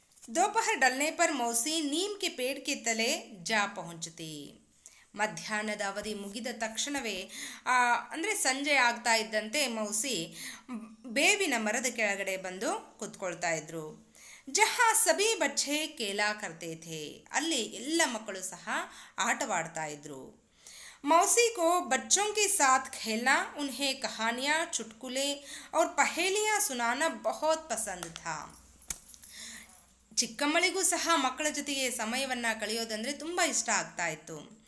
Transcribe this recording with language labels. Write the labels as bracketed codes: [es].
[hi] दोपहर डलने पर मौसी नीम के पेड़ के तले जा पहुंचती. [kn] ಮಧ್ಯಾಹ್ನದ ಅವಧಿ ಮುಗಿದ ತಕ್ಷಣವೇ ಅಂದರೆ ಸಂಜೆ ಆಗ್ತಾ ಇದ್ದಂತೆ ಮೌಸಿ ಬೇವಿನ ಮರದ ಕೆಳಗಡೆ ಬಂದು ಕೂತ್ಕೊಳ್ತಾ ಇದ್ರು. [hi] ಜಹಾ ಸಭಿ ಬಚ್ಚೆ ಕೇಲಾ ಕರ್ತೆ ಥೇ. [kn] ಅಲ್ಲಿ ಎಲ್ಲ ಮಕ್ಕಳು ಸಹ ಆಟವಾಡ್ತಾ ಇದ್ರು. [hi] मौसी को बच्चों के साथ खेलना, उन्हें कहानियाँ, चुटकुले और पहेलियाँ सुनाना बहुत पसंद था. [kn] ಚಿಕ್ಕಮ್ಮಳಿಗೂ ಸಹ ಮಕ್ಕಳ ಜೊತೆಗೆ ಸಮಯವನ್ನು ಕಳೆಯೋದಂದರೆ ತುಂಬ ಇಷ್ಟ ಆಗ್ತಾ ಇತ್ತು.